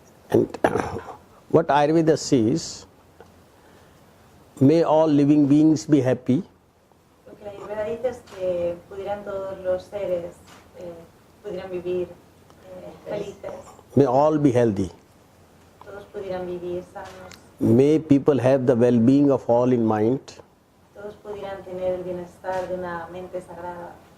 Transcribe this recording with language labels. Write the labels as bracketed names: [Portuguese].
[English] And what Ayurveda says, may all living beings be happy, [Spanish] Lo que la Ayurveda dice es que pudieran todos los seres pudieran vivir felices, [English] may all be healthy, [Spanish] todos pudieran vivir sanos, [English] may people have the well-being of all in mind, [Spanish] todos pudieran tener el bienestar de una mente sagrada,